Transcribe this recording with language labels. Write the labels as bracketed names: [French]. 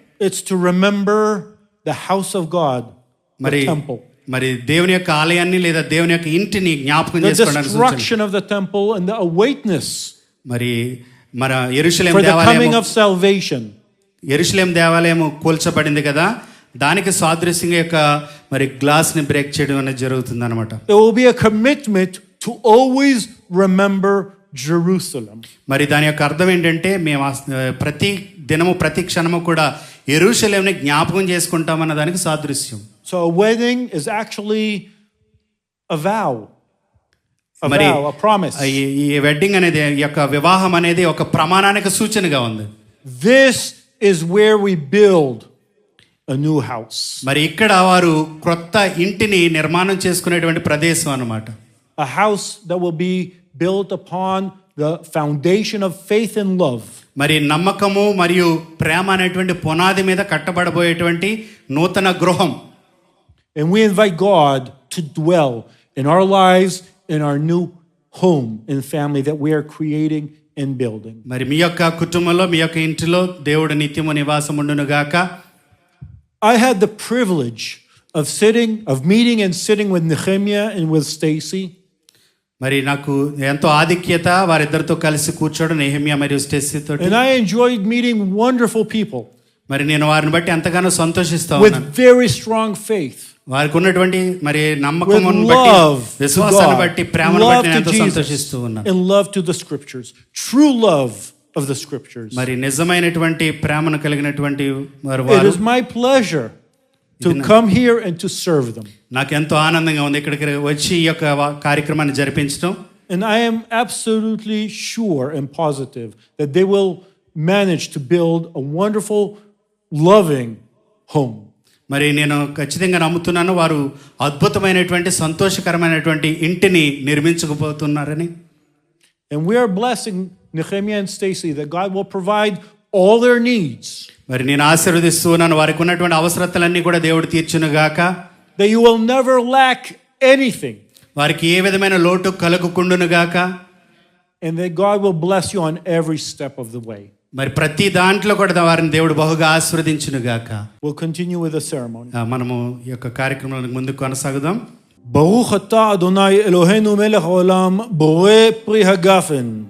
[English] It's to remember the house of God, [Telugu] మరి [English] the temple. [Telugu] మరి దేవుని యొక్క ఆలయాన్ని లేదా దేవుని యొక్క ఇంటిని జ్ఞాపకం [English] The [Telugu] చేసుకోవడానికి సూచన. [English] destruction of the temple and the awakeness [Telugu] మరి మన యెరూషలేం [English] for the coming [Telugu] దేవాలయం [English] of salvation. [Telugu] యెరూషలేం దేవాలయం కూల్చబడింది కదా, దానికి సాదృశ్యంగా యొక్క మరి గ్లాస్ ని బ్రేక్ చేయడం అనేది జరుగుతుంది అనమాట. [English] It will be a commitment to always remember Jerusalem. [Telugu] మరి దాని యొక్క అర్థం ఏంటంటే మేము ప్రతి దినము ప్రతి క్షణము కూడా యెరూషలేంని జ్ఞాపకం చేసుకుంటామన్న దానికి సాదృశ్యం. [English] So a wedding is actually a vow. [Telugu] మరి [English] A promise. [Telugu] ఈ వెడ్డింగ్ అనేది ఈ యొక్క వివాహం అనేది ఒక ప్రమాణానికి సూచనగా ఉంది. [English] This is where we build a new house. [Telugu] మరి ఇక్కడ వారు క్రొత్త ఇంటిని నిర్మాణం చేసుకునేటువంటి ప్రదేశం అన్నమాట. [English] A house that will be built upon the foundation of faith and love. [Telugu] మరి నమ్మకము మరియు ప్రేమ అనేటువంటి పునాది మీద కట్టబడబోయేటువంటి నూతన గృహం. [English] And we invite God to dwell in our lives, in our new home and family that we are creating and building. [Telugu] మరి మీ యొక్క కుటుంబంలో మీ యొక్క ఇంటిలో దేవుడు నిత్యము నివాసం ఉండును గాక. [English] I had the privilege of meeting and sitting with Nehemiah and with Stacy. [Telugu] మరి నాకు ఎంతో ఆధిక్యత వారిద్దరితో కలిసి కూర్చోవడం, నెహెమ్యా మరియు స్టెసీ తోటి. [English] And I enjoyed meeting wonderful people [Telugu] మరి నేను వారిని బట్టి ఎంతగానో సంతోషిస్తా [English] with [Telugu] ఉన్నాను. [English] very strong faith. [Telugu] వారికి ఉన్నటువంటి మరి [English] With [Telugu] నమ్మకమును బట్టి, [English] love to [Telugu] విశ్వాసాన్ని [English] God, [Telugu] బట్టి, ప్రేమను [English] love [Telugu] బట్టి నేను [English] to [Telugu] ఎంతో [English] Jesus, [Telugu] సంతోషిస్తూ ఉన్నాను. [English] and love to the scriptures. True love of the scriptures. [Telugu] మరి నిజమైనటువంటి ప్రేమను కలిగినటువంటి వారు [English] It [Telugu] వారు. [English] is my pleasure to come here and to serve them. [Telugu] నాకు ఎంతో ఆనందంగా ఉంది ఇక్కడికి వచ్చి ఈ యొక్క కార్యక్రమాన్ని జరిపించడం. [English] And I am absolutely sure and positive that they will manage to build a wonderful, loving home. [Telugu] మరి నేను ఖచ్చితంగా నమ్ముతున్నాను వారు అద్భుతమైనటువంటి సంతోషకరమైనటువంటి ఇంటిని నిర్మించకపోతున్నారని. [English] And we are blessing Nehemiah and Stacy that God will provide all their needs. [Telugu] మరి నేను ఆశీర్వదిస్తూ ఉన్నాను వారికి ఉన్నటువంటి అవసరతలన్నీ కూడా దేవుడు తీర్చునుగాక. [English] That you will never lack anything. [Telugu] వారికి ఏ విధమైన లోటు కలుగుకుండునుగాక. [English] And that God will bless you on every step of the way. [Telugu] మరి ప్రతి దాంట్లో కూడా వారిని దేవుడు బహుగా ఆశీర్వదించునుగాక. [English] We'll continue with the ceremony. [Telugu] మనము ఈ యొక్క కార్యక్రమానికి ముందుకు కొనసాగుదాం. [Hebrew] ברוך אתה אדוני אלוהינו מלך העולם בורא פרי הגפן.